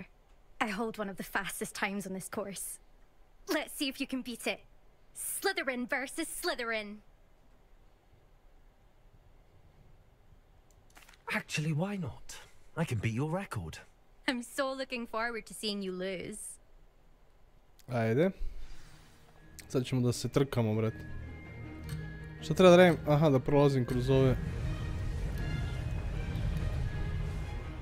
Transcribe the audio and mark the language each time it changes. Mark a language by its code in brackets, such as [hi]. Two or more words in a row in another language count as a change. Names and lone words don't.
[en] I hold one of the fastest times on this course. Let's see if you can beat it. Slytherin versus Slytherin. Actually, why not? I can beat your record. I'm so looking forward to seeing you lose. [sr] Ajde. Sad ćemo da se trkamo, brate. Šta treba da radim? Aha, da prolazim kroz ove.